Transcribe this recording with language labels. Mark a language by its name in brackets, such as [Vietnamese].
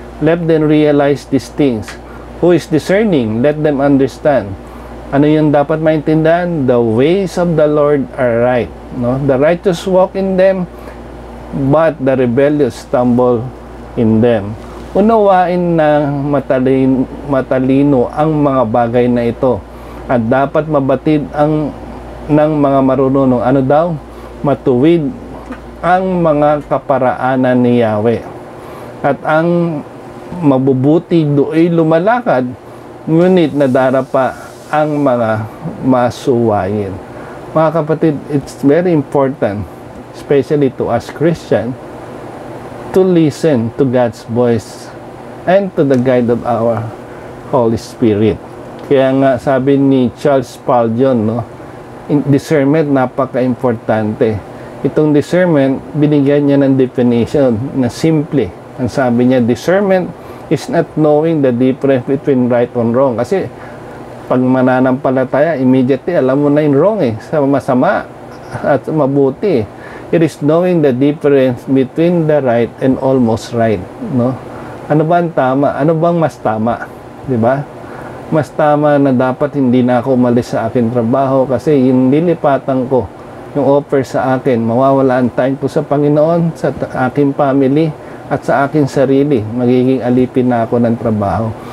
[English] Let them realize these things. Who is discerning? Let them understand. [Filipino] Ano yung dapat maintindihan? [English] The ways of the Lord are right, no? The righteous walk in them, but the rebellious stumble in them. [Filipino] Unawain na matalino ang mga bagay na ito at dapat mabatid ng mga marunong. Ano daw? Matuwid ang mga kaparaanan ni Yahweh at ang mabubuti do'y lumalakad, ngunit nadarapa ang mga masuwayin. Mga kapatid, [English] it's very important, especially to us Christian, to listen to God's voice and to the guide of our Holy Spirit. [Filipino] Kaya nga sabi ni Charles Spurgeon, no, discernment napaka-importante. Itong discernment, binigyan niya ng definition na simple. Ang sabi niya, [English] discernment is not knowing the difference between right and wrong. [Filipino] Kasi pag mananampalataya, immediately alam mo na yung wrong sa masama at mabuti. [English] It is knowing the difference between the right and almost right, no? [Filipino] Ano ba ang tama? Ano bang mas tama? 'Di ba? Mas tama na dapat hindi na ako umalis sa aking trabaho kasi yung lilipatan ko, yung offer sa akin, mawawala ang time ko sa Panginoon, sa aking family, at sa aking sarili, magiging alipin na ako ng trabaho.